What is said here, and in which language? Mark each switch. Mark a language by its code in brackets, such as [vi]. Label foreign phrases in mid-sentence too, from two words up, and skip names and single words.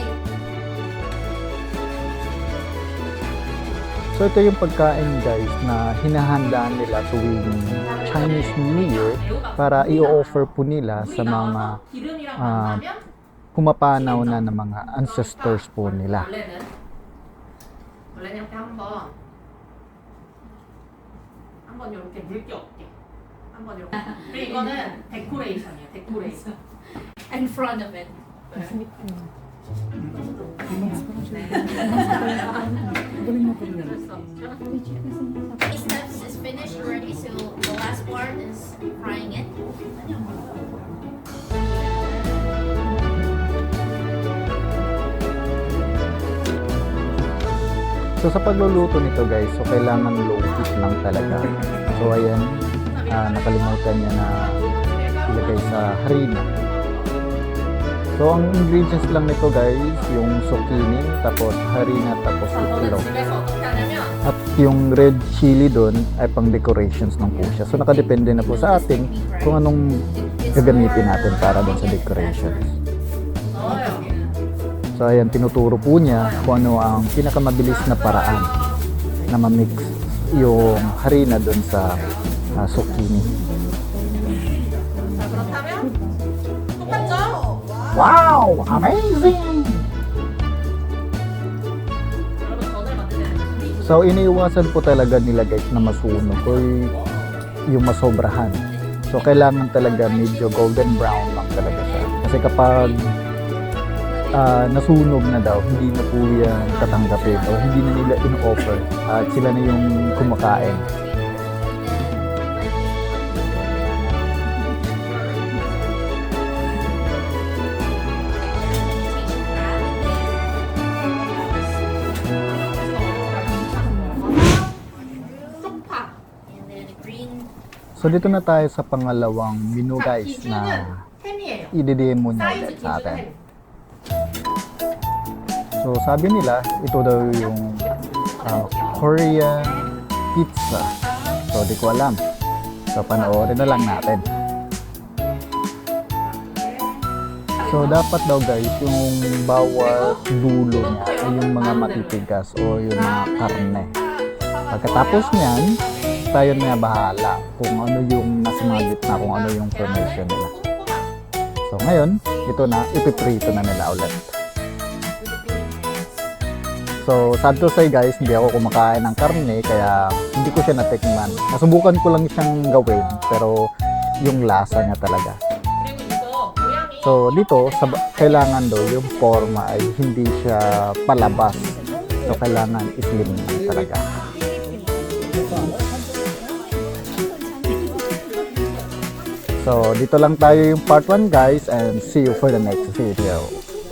[tl] So ito yung pagkain guys na hinahandaan nila tuwing Chinese New Year para i-offer po nila sa mga pumapanaw na ng mga ancestors po nila. [ko] 원래는 이렇게 한번 이렇게 물기 없게 한번 이렇게. 그리고 이거는 데코레이션이에요. 데코레이션. [en] In front of it. These steps is finished already, so the last part is frying it. [tl] So sa pagluluto nito guys, so kailangan [en] low heat [tl] lang talaga. So ayan, nakalimutan niya na ilagay sa harina. So ang ingredients lang nito guys, yung zucchini, tapos harina, tapos itlog. [ko] 집에서 어떻게 하냐면 [tl] At yung red chili doon ay pang decorations lang po siya. So nakadepende na po sa atin kung anong gagamitin natin para doon sa decorations. [ko] 넣어요. [tl] So ayan, tinuturo po niya kung ano ang pinakamabilis na paraan na ma-mix yung harina doon sa zucchini. [ko] 자 그렇다면 똑같죠? [en] Wow! Amazing! [ko] 여러분 전을 만드는 [tl] So iniiwasan po talaga nila guys na masunog o yung masobrahan. So kailangan talaga medyo [en] golden brown [tl] lang talaga siya. Kasi kapag nasunog na daw, hindi na po yan tatanggapin o hindi na nila in-offer at sila na yung kumakain. [ko] 쪽파. [en] And then the green. [tl] So dito na tayo sa pangalawang menu [ko] 자, [tl] guys [ko] 기준은 [tl] na [ko] 햄이에요. [tl] i-demo niya [ko] 사이즈 [tl] ulit sa [ko] 기준은 [tl] atin. [ko] 햄. [tl] So sabi nila, ito daw yung Korean pizza. So di ko alam. So panoorin na lang natin. So dapat daw guys, yung bawat dulo niya ay yung mga matitigas o yung mga karne. Pagkatapos niyan, tayo na bahala kung ano yung nasa mga gitna, kung ano yung formation nila. So ngayon, ito na, ipiprito na nila ulit. So, [en] sad to say [tl] guys, hindi ako kumakain ng karne, kaya hindi ko siya natikman. Nasubukan ko lang siyang gawin, pero yung lasa niya talaga. [ko] 그리고 이거 모양이 [tl] So, dito, kailangan daw yung forma ay hindi siya palabas. So, kailangan slim lang talaga. So, dito lang tayo yung part 1 guys, [en] and see you for the next video.